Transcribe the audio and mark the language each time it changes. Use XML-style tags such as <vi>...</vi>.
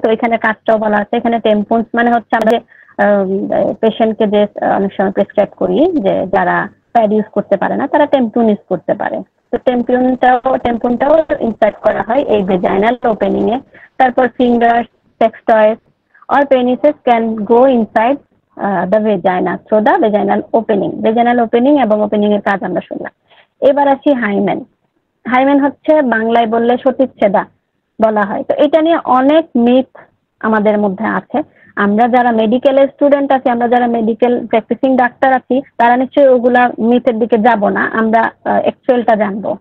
<bn>তো এখানে কাজটাও বলা আছে, এখানে টেম্পন্স মানে হচ্ছে আমরা পেশেন্টকে যে অনেক সময় প্রেসক্রাইব করি যে যারা প্যাড ইউজ করতে পারে না তারা টেম্পুন ইউজ করতে পারে, তো টেম্পুনটাও ইনসার্ট করা হয় এই ভেজাইনাল ওপেনিং এ।</bn> <en>তারপর fingers, sex toys or penises can go inside the vagina through the vaginal opening।</en> <bn>vaginal opening এবং ওপেনিং এর কাজ আমরা শুনলাম। এবার আসি হাইমেন। হাইমেন হচ্ছে বাংলায় বললে সতীচ্ছেদা বলা হয়। তো এটা নিয়ে অনেক মিথ আমাদের মধ্যে আছে। আমরা যারা মেডিকেলের স্টুডেন্ট আছি, আমরা যারা মেডিকেল প্র্যাকটিসিং ডাক্তার আছি, তারা নিশ্চয়ই ওগুলা মিথের দিকে যাব না, আমরা অ্যাকচুয়ালটা জানবো।</bn>